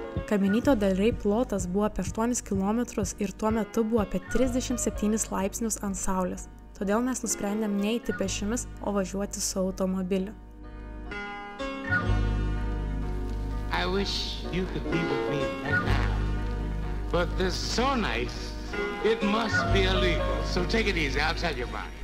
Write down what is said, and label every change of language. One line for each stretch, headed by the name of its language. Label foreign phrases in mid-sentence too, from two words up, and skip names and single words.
Lithuanian: Caminito del Rey plotas buvo apie 8 km ir tuo metu buvo apie 37 laipsnius ant saulės. Todėl mes nusprendėm neiti pėsčiomis, o važiuoti su automobiliu.
English: I wish you could be with me right now. But this is so nice, it must be illegal. So take it easy, I'll tell you about it.